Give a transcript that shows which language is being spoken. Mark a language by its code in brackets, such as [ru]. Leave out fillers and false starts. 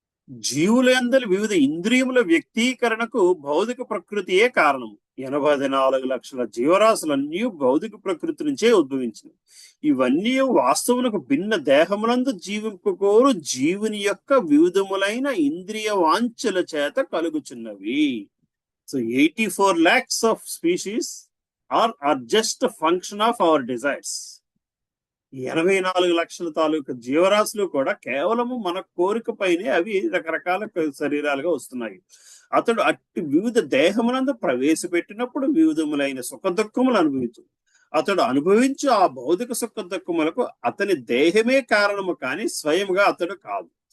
[te] జీవులందరి వివిధ ఇంద్రియముల వ్యక్తీకరణకు భౌతిక ప్రకృతియే కారణం. 84 లక్షల జీవరాశులన్నీ భౌతిక ప్రకృతి నుంచే ఉద్భవించినవి. ఇవన్నీ వాస్తవులకు భిన్న దేహములందు జీవింపుకోరు జీవుని యొక్క వివిధములైన ఇంద్రియ వాంఛల చేత కలుగుచున్నవి. [en] So 84 lakhs of species are just a function of our desires. [te] 84 లక్షల తాలూకు జీవరాశులు కూడా కేవలము మన కోరిక పైనే అవి రకరకాల శరీరాలుగా వస్తున్నాయి. అతడు అట్టి వివిధ దేహమునందు ప్రవేశపెట్టినప్పుడు వివిధములైన సుఖ దుఃఖములు అనుభవించు. అతడు అనుభవించు ఆ భౌతిక సుఖ దుఃఖములకు అతని దేహమే కారణము కానీ స్వయముగా అతడు కాదు.